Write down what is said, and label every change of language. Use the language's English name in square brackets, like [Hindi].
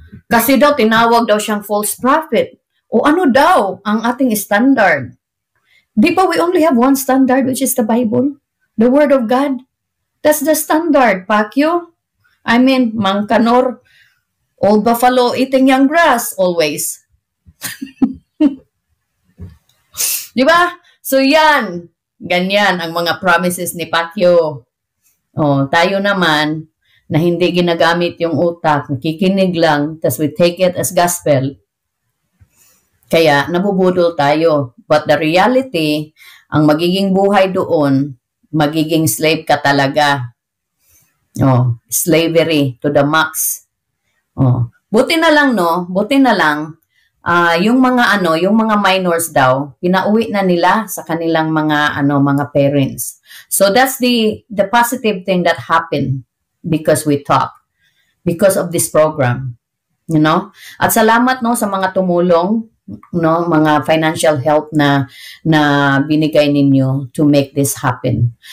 [Filipino] Kasi daw tinawag daw siyang false prophet. Ano daw ang ating standard? [English] Di ba we only have one standard, which is the Bible? The Word of God. That's the standard, Pacquiao. I mean, Mang Kanor, old buffalo eating young grass always. [Filipino] Di ba? So yan, ganyan ang mga promises ni Pacquiao. Tayo naman, na hindi ginagamit yung utak, nakikinig lang, tas [English] we take it as gospel. [Filipino] Kaya nabubudol tayo. [English] But the reality, [Filipino] ang magiging buhay doon, magiging slave ka talaga. [English] Slavery to the max. [Filipino] Buti na lang, [English] no? [Filipino] Buti na lang, yung mga minors daw, pinauwi na nila sa kanilang mga parents. [English] So that's the positive thing that happened because we talk, because of this program, you know? [Filipino] At salamat, no, sa mga tumulong, no, mga financial help na binigay ninyo [English] to make this happen.